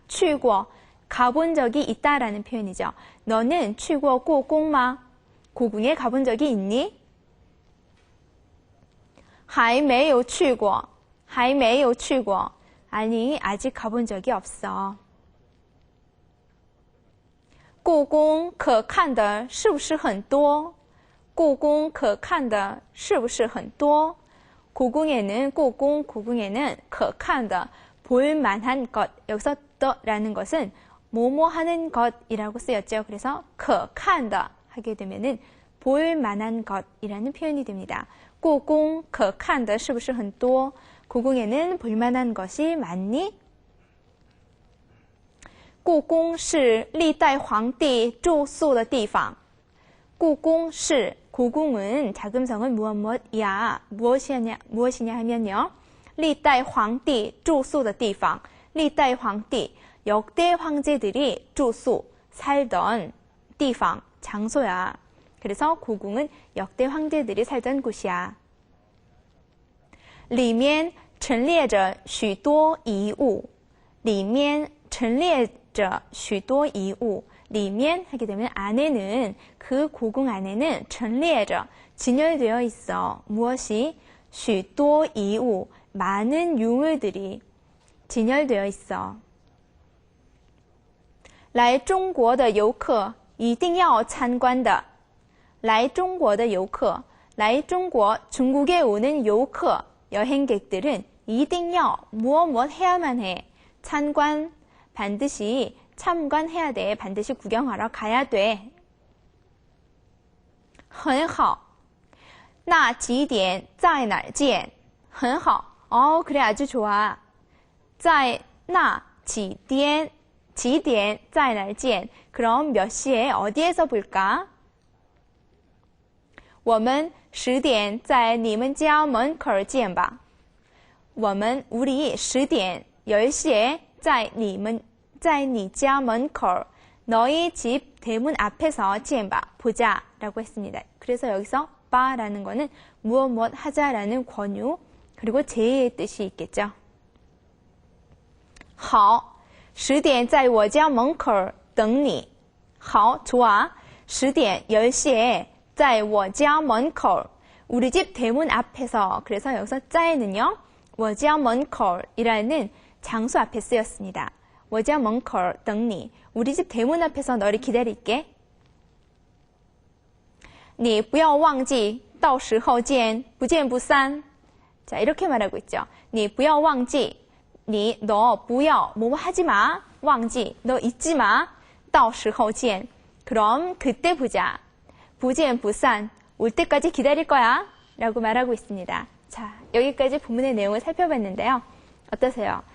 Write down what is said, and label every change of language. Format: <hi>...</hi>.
<ko>去过 가본 적이 있다라는 표현이죠. 너는</ko> <zh>去过故宫吗?</zh> <ko>고궁에 가본 적이 있니?</ko> <zh>还没有去过还没有去过</zh> <ko>아니, 아직 가본 적이 없어.</ko> <zh>故宫可看的是不是很多?故宫可看的是不是很多?</zh> <ko>고궁에는 고궁에는 可看的 볼만한 것, 여기서 더라는 것은 뭐뭐 하는 것이라고 쓰였죠. 그래서 可看的 하게 되면은 볼만한 것이라는 표현이 됩니다.</ko> <zh>故宫可看的是不是很多?</zh> <ko>고궁에는 볼만한 것이 많니?</ko> <zh>故宫是历代皇帝住宿的地方.</zh> <ko>故宫是 고궁은 자금성은 무엇이야? 무엇이냐 하면요.</ko> <zh>历代皇帝住宿的地方.</zh> <ko>历代皇帝 역대 황제들이 住宿 살던 地方 장소야. 그래서 고궁은 역대 황제들이 살던 곳이야.</ko> <zh>里面陈列着许多遗物. 里面陈列着许多遗物.</zh> <ko>里面 하게 되면 안에는 그 고궁 안에는 陈列着 진열되어 있어. 무엇이?</ko> <zh>许多遗物</zh> <ko>많은 유물들이 진열되어 있어.</ko> <zh>来中国的游客一定要参观的. 来中国的游客 来中国</zh> <ko>중국에 오는游客 여행객들은 一定要 무엇 해야만 해. 参观 반드시 참관해야 돼. 반드시 구경하러 가야 돼.</ko> <zh>很好.那几点在哪儿见? 很好.</zh> <ko>그래 아주 좋아.</ko> <zh>在那几点几点在哪儿见?</zh> <ko>그럼 몇 시에 어디에서 볼까?</ko> <zh>我们10点在你们家门口见吧.</zh> <ko>우리 10点 10시에</ko> <zh>在你家门口</zh> <ko>너희 집 대문 앞에서</ko> <zh>见吧.</zh> <ko>보자 라고 했습니다. 그래서 여기서 바라는 거는 무엇 하자라는 권유 그리고 제의의 뜻이 있겠죠.</ko> <zh>好 10点在我家门口等你.好</zh> <ko>좋아. 10点 10시에</ko> <zh>在我家门口</zh> <ko>우리 집 대문 앞에서. 그래서 여기서 在는요 我家门口 이라는 장소 앞에 쓰였습니다.</ko> <zh>我家门口等你.</zh> <ko>우리 집 대문 앞에서 너를 기다릴게.</ko> <zh>你不要忘记到时候见不见不散.</zh> <ko>자, 이렇게 말하고 있죠.</ko> <zh>你不要忘记</zh> <ko>너 不要 뭐뭐 하지 마. 忘记 너 잊지 마.</ko> <zh>到时候见</zh> <ko>그럼 그때 보자.</ko> <zh>不见不散</zh> <ko>올 때까지 기다릴 거야 라고 말하고 있습니다. 자, 여기까지 본문의 내용을 살펴봤는데요. 어떠세요?</ko>